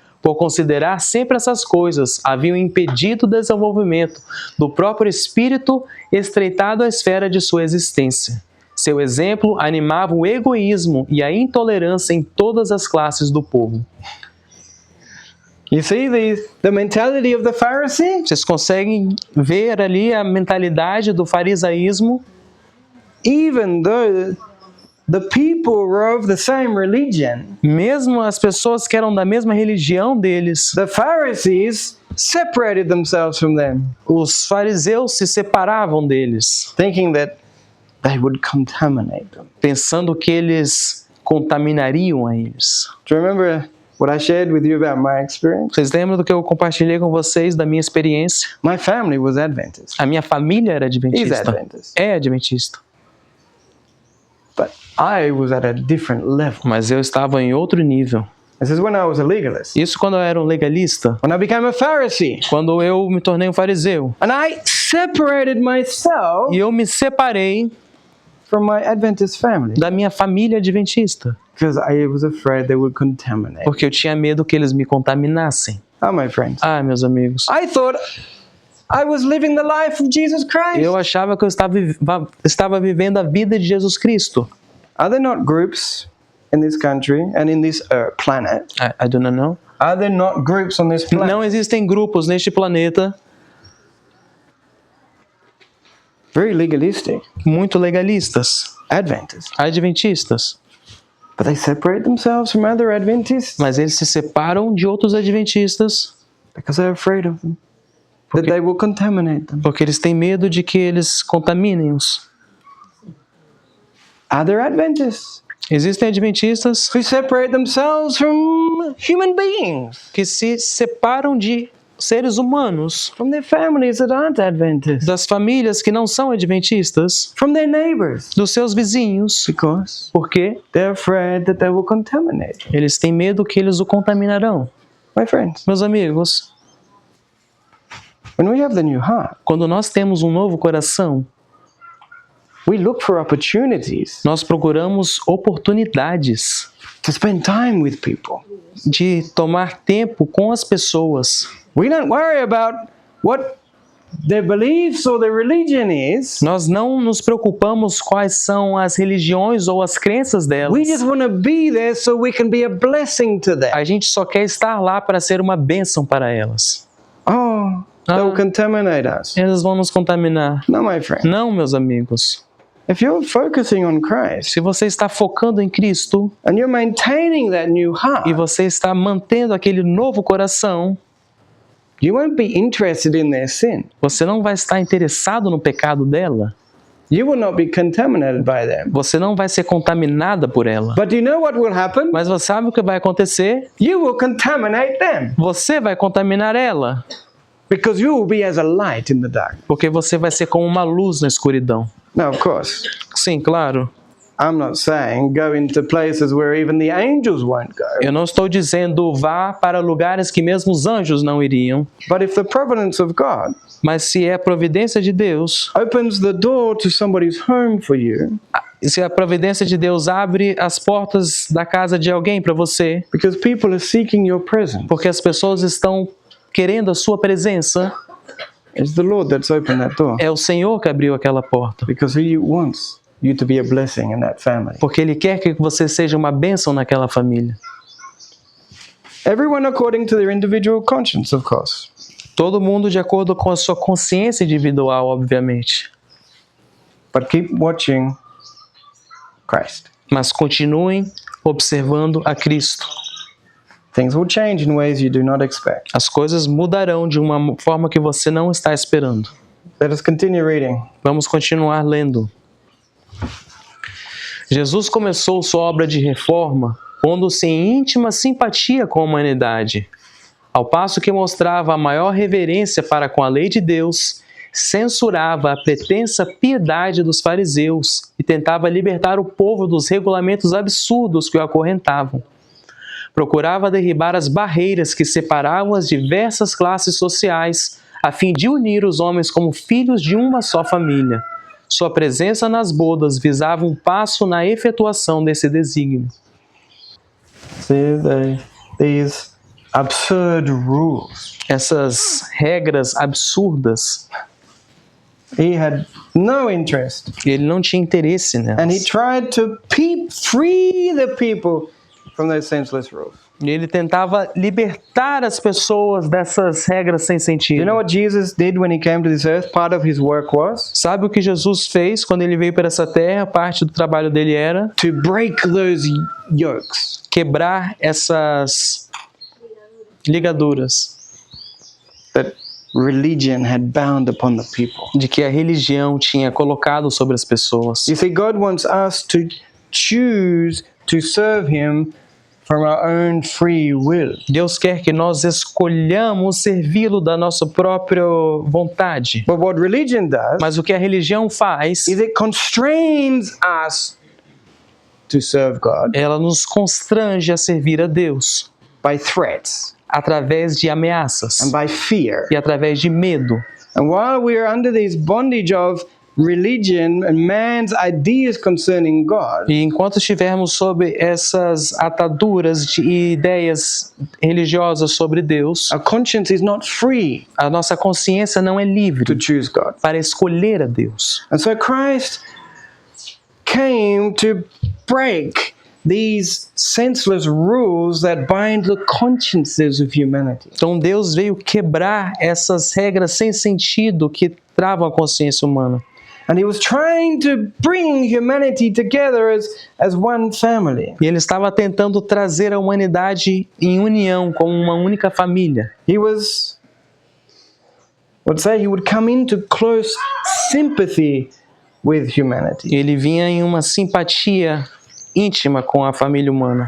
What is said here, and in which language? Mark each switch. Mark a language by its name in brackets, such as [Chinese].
[Portuguese] Por considerar sempre essas coisas, haviam impedido o desenvolvimento do próprio espírito, estreitado a esfera de sua existência. Seu exemplo animava o egoísmo e a intolerância em todas as classes do povo. [English] You see the mentality of the Pharisee? [Portuguese] Vocês conseguem ver ali a mentalidade do farisaísmo? [English] Even though the people were of the same religion, [Portuguese] Mesmo as pessoas que eram da mesma religião deles, [English] the Pharisees separated themselves from them, [Portuguese] os fariseus se separavam deles, [English] thinking that they would contaminate them. [Portuguese] pensando que eles contaminariam a eles. [English] Do you remember what I shared with you about my experience? [Portuguese] Vocês lembram do que eu compartilhei com vocês da minha experiência? [English] My family was Adventist. [Portuguese] A minha família era [English] Is [Portuguese] adventista. [English] Adventist. [Portuguese] É adventista. [English] But I was at a different level. [Portuguese] Mas eu estava em outro nível. [English] This is when I was a legalist. [Portuguese] Isso quando eu era um legalista. [English] When I became a Pharisee. [Portuguese] Quando eu me tornei um fariseu. [English] And I separated myself [Portuguese] E eu me separei [English] from my Adventist family [Portuguese] da minha família adventista. [English] because I was afraid they would contaminate. [Portuguese] Porque eu tinha medo que eles me contaminassem. [English] Oh, my friends. [Portuguese] Ah, meus amigos. [English] I thought I was living the life of Jesus Christ. [Portuguese] Eu achava que eu estava vivendo a vida de Jesus Cristo. [English] Are there not groups in this country and in this planet? I do not know. Are there not groups on this planet [Portuguese] Não existem grupos neste planeta [English] very legalistic, [Portuguese] muito legalistas, [English] Adventists, [Portuguese] adventistas. [English] but they separate themselves from other Adventists [Portuguese] Mas eles se separam de outros adventistas [English] because they're afraid of them, that they will contaminate them. [Portuguese] porque eles têm medo de que eles contaminem-os. [English] Are there Adventists [Portuguese] Existem adventistas [English] who separate themselves from human beings, [Portuguese] que se separam de seres humanos, [English] from their families that aren't Adventists, [Portuguese] das famílias que não são adventistas, [English] from their neighbors, [Portuguese] dos seus vizinhos, [English] because [Portuguese] porque [English] they're afraid that they will contaminate. [Portuguese] eles têm medo que eles o contaminarão. [English] My friends, [Portuguese] Meus amigos, [English] when we have the new heart, [Portuguese] quando nós temos um novo coração, [English] we look for opportunities [Portuguese] nós procuramos oportunidades [English] to spend time with people. [Portuguese] de tomar tempo com as pessoas. [English] We don't worry about what their beliefs or their religion is. [Portuguese] Nós não nos preocupamos quais são as religiões ou as crenças delas. [English] We just want to be there so we can be a blessing to them. [Portuguese] A gente só quer estar lá para ser uma bênção para elas. [English] Oh, they'll contaminate us. [Portuguese] Elas vão nos contaminar. [English] No, my friend. [Portuguese] Não, meus amigos. [English] If you're focusing on Christ [Portuguese] Se você está focando em Cristo [English] and you're maintaining that new [Portuguese] e [English] heart, [Portuguese] você está mantendo aquele novo coração, [English] you won't be interested in their sin. [Portuguese] você não vai estar interessado no pecado dela. [English] You will not be contaminated by them. [Portuguese] Você não vai ser contaminada por ela. [English] But do you know what will happen? [Portuguese] Mas você sabe o que vai acontecer? [English] You will contaminate them [Portuguese] Você vai contaminar ela, [English] because you will be as a light in the dark. [Portuguese] porque você vai ser como uma luz na escuridão. [English] Now, of course, [Portuguese] Sim, claro. [English] I'm not saying go into places where even the angels won't go. [Portuguese] Eu não estou dizendo vá para lugares que mesmo os anjos não iriam. [English] But if the providence of God [Portuguese] Mas se é a providência de Deus, [English] opens the door to somebody's home for you, [Portuguese] se a providência de Deus abre as portas da casa de alguém para você, [English] because people are seeking your presence, [Portuguese] porque as pessoas estão querendo a sua presença, [English] it's the Lord that's opened that door. [Portuguese] é o Senhor que abriu aquela porta. [English] Because He wants you to be a blessing in that family. [Portuguese] Porque Ele quer que você seja uma bênção naquela família. [English] Everyone according to their individual conscience, of course. [Portuguese] Todo mundo de acordo com a sua consciência individual, obviamente. [English] But keep watching Christ. [Portuguese] Mas continuem observando a Cristo. [English] Things will change in ways you do not expect. [Portuguese] As coisas mudarão de uma forma que você não está esperando. [English] Let us continue reading. [Portuguese] Vamos continuar lendo. Jesus começou sua obra de reforma pondo-se em íntima simpatia com a humanidade, ao passo que mostrava a maior reverência para com a lei de Deus, censurava a pretensa piedade dos fariseus e tentava libertar o povo dos regulamentos absurdos que o acorrentavam. Procurava derribar as barreiras que separavam as diversas classes sociais, a fim de unir os homens como filhos de uma só família. Sua presença nas bodas visava um passo na efetuação desse desígnio. [English] See these absurd rules. [Portuguese] Essas regras absurdas, [English] He had no interest, [Portuguese] ele não tinha interesse [English] and he [Portuguese] nelas. [English] tried to free the people from those senseless rules. [Portuguese] Ele tentava libertar as pessoas dessas regras sem sentido. [English] You know what Jesus did when He came to this earth? Part of His work was [Portuguese] Sabe o que Jesus fez quando ele veio para essa terra? Parte do trabalho dele era [English] to break those yokes. [Portuguese] quebrar essas ligaduras [English] That religion had bound upon the people. [Portuguese] de que a religião tinha colocado sobre as pessoas. [English] You see, God wants us to choose to serve Him from our own free will. [Portuguese] Deus quer que nós escolhamos servi-lo da nossa própria vontade. [English] But what religion does [Portuguese] Mas o que a religião faz, [English] is it constrains us to serve God [Portuguese] ela nos constrange a servir a Deus [English] by threats [Portuguese] através de ameaças [English] and by fear. [Portuguese] e através de medo. [English] And while we are under this bondage of religion and man's ideas concerning God, [Portuguese] E enquanto estivermos sob essas ataduras de ideias religiosas sobre Deus, [English] our conscience is not free [Portuguese] a nossa consciência não é [English] to [Portuguese] livre [English] choose God. [Portuguese] para escolher a Deus. [English] And so Christ came to break these senseless rules that bind the consciences of humanity. [Portuguese] Então Deus veio quebrar essas regras sem sentido que travam a consciência humana. [English] And He was trying to bring humanity together as one family. [Portuguese] E ele estava tentando trazer a humanidade em união, como uma única família. [English] He was, let's say, He would come into close sympathy with humanity. [Portuguese] Ele vinha em uma simpatia íntima com a família humana,